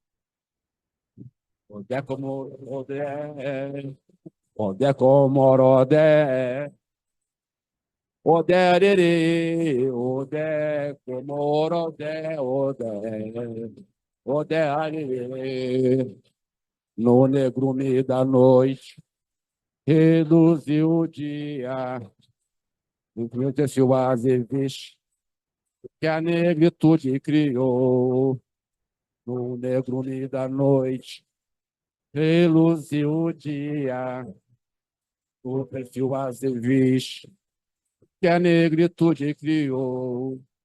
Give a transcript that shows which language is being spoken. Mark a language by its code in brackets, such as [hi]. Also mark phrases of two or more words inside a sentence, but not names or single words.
[yo] odé comorodé, odé comorodé, odé arerê, odé comorodé, odé, odé arerê, [pt] no negrume da noite, reluziu o dia, engrandeceu o azeviche, que a negritude criou, no negrume da noite, reluziu o dia, o perfil azeviche, que a negritude criou,